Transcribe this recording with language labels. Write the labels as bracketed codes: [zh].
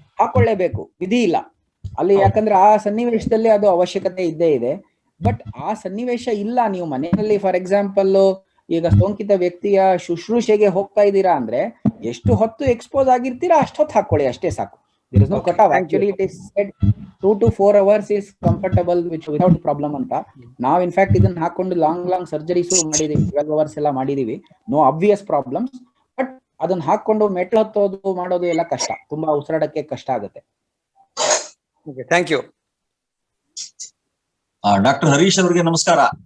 [kn] ಹಾಕೊಳ್ಳೇಬೇಕು, ವಿಧಿ ಇಲ್ಲ ಅಲ್ಲಿ. ಯಾಕಂದ್ರೆ ಆ ಸನ್ನಿವೇಶದಲ್ಲಿ ಅದು ಅವಶ್ಯಕತೆ ಇದ್ದೇ ಇದೆ. ಬಟ್ ಆ ಸನ್ನಿವೇಶ ಇಲ್ಲ. ನೀವು ಮನೆಯಲ್ಲಿ ಫಾರ್ ಎಕ್ಸಾಂಪಲ್ ಈಗ ಸೋಂಕಿತ ವ್ಯಕ್ತಿಯ ಶುಶ್ರೂಷೆಗೆ ಹೋಗ್ತಾ ಇದ್ದೀರಾ ಅಂದ್ರೆ ಎಷ್ಟು ಹೊತ್ತು ಎಕ್ಸ್ಪೋಸ್ ಆಗಿರ್ತೀರಾ ಅಷ್ಟೊತ್ತು ಹಾಕೊಳ್ಳಿ, ಅಷ್ಟೇ ಸಾಕು. [en] There is no cutoff. Actually, it is said 2 to 4 hours is comfortable without problem ಅಂತ. [kn] ನಾವು ಇನ್ಫ್ಯಾಕ್ಟ್ ಇದನ್ನ ಹಾಕೊಂಡು ಲಾಂಗ್ ಸರ್ಜರೀಸ್ ಮಾಡಿದೀವಿ, 12 hours ಎಲ್ಲ ಮಾಡಿದೀವಿ. No obvious problems. ಬಟ್ ಅದನ್ನ ಹಾಕೊಂಡು ಮೆಟ್ಲು ಹತ್ತೋದು ಮಾಡೋದು ಎಲ್ಲ ಕಷ್ಟ, ತುಂಬಾ ಉಸಿರಾಡಕ್ಕೆ ಕಷ್ಟ ಆಗುತ್ತೆ. [en] Thank you. [kn] ಡಾಕ್ಟರ್ ಹರೀಶ್ ಅವರಿಗೆ ನಮಸ್ಕಾರ.